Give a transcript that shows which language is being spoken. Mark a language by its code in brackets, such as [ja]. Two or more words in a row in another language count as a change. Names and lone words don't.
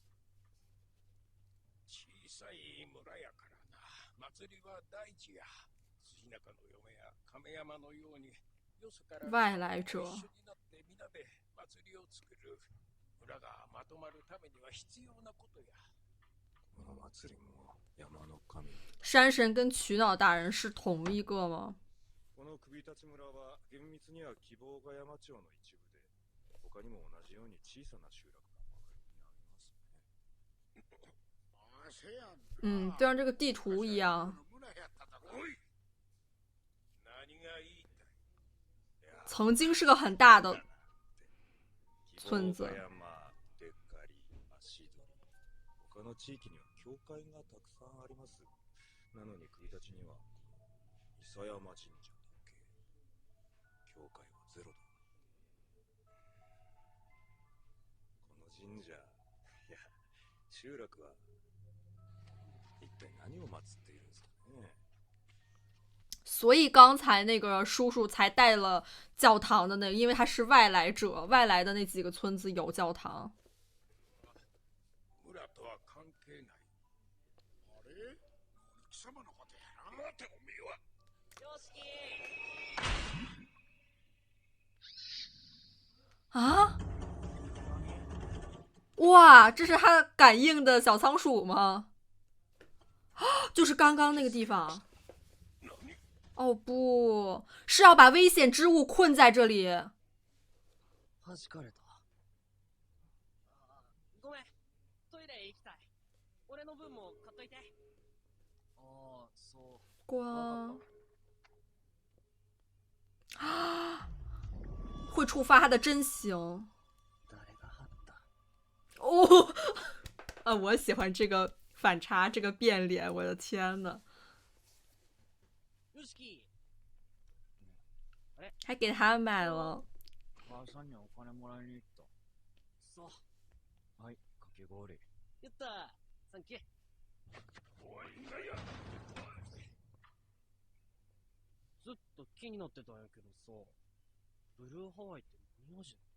[ja] 小さい村やからな。祭りは大事や。辻中の嫁や亀山のようによそから外来者。一緒になって皆で祭りを作る。村がまとまるためには必要なことや。この祭りも山の神。 [zh] 山神跟曲脑大人是同一个吗？ [ja] この首立村は厳密には希望ヶ山町の一部で、他にも同じように小さな集落が周りにありますね。 [zh] 就像这个地图一样。曾经是个很大的村子。 [ja] 他の地域には教会がたくさんあります。なのに国立には伊佐山神社だけ。教会はゼロだ。この神社、いや集落は一体何を祀っているんですかね。 [zh] 所以刚才那个叔叔才带了教堂的那个，因为他是外来者，外来的那几个村子有教堂。啊！哇，这是他感应的小仓鼠吗？就是刚刚那个地方。哦不是要把危险之物困在这里。 [ja] 弾かれた。ごめん、トイレ行きたい。俺の分も買っといて。ああ、そう。 [zh] 光会触发他的真形。 [ja] 誰が貼った？ [zh] 哦，我喜欢这个反差，这个变脸，我的天呐， [ja] よしき。 [zh] 还给他买了。 [ja] 母さんにお金もらいに行った。そう。はい、かき氷。やった。サンキュー。おい、なんや。ずっと気になってたんやけどさ、ブルーハワイって何味？